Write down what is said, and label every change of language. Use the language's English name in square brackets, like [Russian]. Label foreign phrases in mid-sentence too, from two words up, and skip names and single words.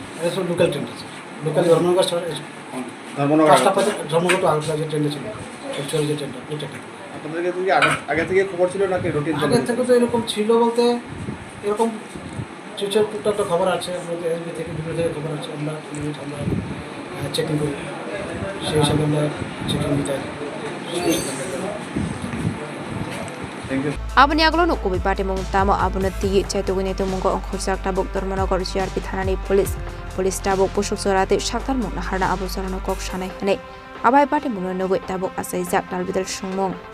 [Bangla] এটা ছিল লোকাল ট্রেন লোকাল ধর্মনগর ধর্মনগর টু আগরতলা যে ট্রেনটা ছিল যে ট্রেনটা ওই ট্রেনটা আপনাদের থেকে আগে থেকে খবর ছিল নাকি রুটিন আগে থেকে তো এরকম ছিল বলতে এরকম চুচের একটা খবর আছে আমাদের এসবি থেকে বিভিন্ন থেকে খবর আছে আমরা চেকিং করি সেই হিসাবে আমরা চেকিং দিতে [Kok Borok] Abani aglono kubi party mong tamo abuna tigi chaitugune to mungo khorsak tabuk Dharmanagar GRP Thanani Police tabuk pusuk sorate shaktar mong naharna abu sorano kok shanai hane abai party mong nogoi tabuk asai jak dalbidal sungmong